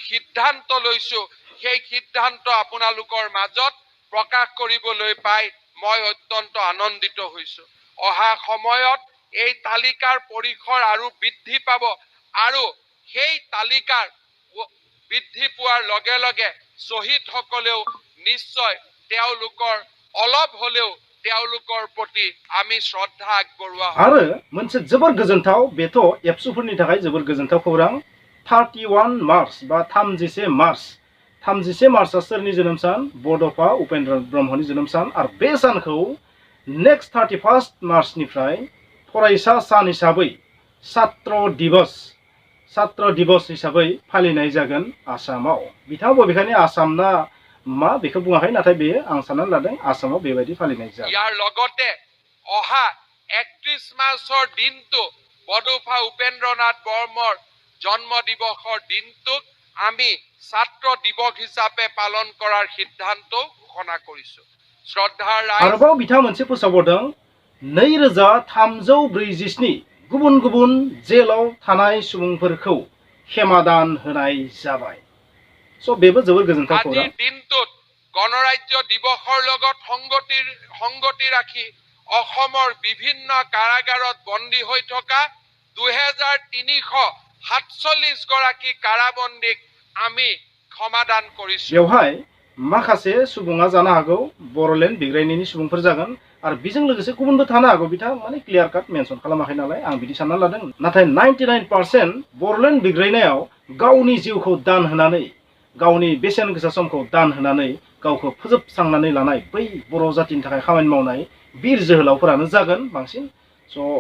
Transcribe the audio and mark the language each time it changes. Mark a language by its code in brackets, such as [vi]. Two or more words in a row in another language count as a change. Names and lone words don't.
[as] সিদ্ধান্ত লৈছো, সেই সিদ্ধান্ত আপোনালোকৰ মাজত প্ৰকাশ কৰিবলৈ পাই মই অত্যন্ত আনন্দিত হৈছো অহা সময়ত এই তালিকাৰ পৰিসৰ আৰু বৃদ্ধি পাব আৰু সেই তালিকাৰ বৃদ্ধি পোৱাৰ লগে লগে শহীদসকলেও নিশ্চয় তেওঁলোকৰ অলপ হলেও তেওঁলোকৰ প্ৰতি আমি শ্ৰদ্ধা আগবঢ়োৱা [brx] आरो मोनसे जोबोर गोजोनथाव बेथ' एबसुफोरनि थाखाय जोबोर गोजोनथाव खौरां 31 मार्च बा 31 मार्चआ सोरनि जोनोम सान बड'फा उपेन्द्र ब्रह्मनि जोनोम सान आरो बे सानखौ नेक्स्ट 31 मार्चनिफ्राय फरायसा सान हिसाबै छात्र दिबस हिसाबै फालिनाय जागोन आसामाव बिथाङा बबेखानि आसामना मा बेखौ बुङाखै नाथाय बेयो आं साननानै लादों आसामाव बेबायदि फालिनाय जागोन [as] ইয়াৰ লগতে অহा 31 মাৰ্চৰ দিনটো বড'ফা উপেন্দ্ৰনাথ বৰ্মৰ জন্ম দিৱসৰ দিনটোক আমি ছাত্ৰ দিৱস হিচাপে পালন কৰাৰ সিদ্ধান্ত ঘোষণা কৰিছো শ্ৰদ্ধাৰ [brx] आरोबाव बिथाङा मोनसे फोसावबावदों 2347 गुबुन गुबुन जेलाव थानाय सुबुंफोरखौ क्षमादान होनाय जाबाय स' बेबो जोबोर गोजोनथाव खौरां [as] আজিৰ দিনটোত গণৰাজ্য দিৱসৰ লগত সংগতি ৰাখি অসমৰ বিভিন্ন কাৰাগাৰত বন্দী হৈ থকা 2347 গৰাকী কাৰাবন্দীক আমি ক্ষমাদান কৰিছো [brx] बेवहाय माखासे सुबुङा जानो हागौ बर'लेण्ड बिग्रायनायनि सुबुंफोर जागोन आरो बेजों लोगोसे गुबुनबो थानो हागौ बिथाङा माने क्लियार काट मेनसन खालामाखै नालाय आं बिदि सानना लादों नाथाय 99% बर'लेण्ड बिग्रायनायाव गावनि जिउखौ दान होनानै गावनि बेसेन गोसा समखौ दान होनानै गावखौ फोजोबस्रांनानै लानाय बै बर' जातिनि थाखाय खामानि मावनाय बीर जोहोलावफोरानो जागोन बांसिन स'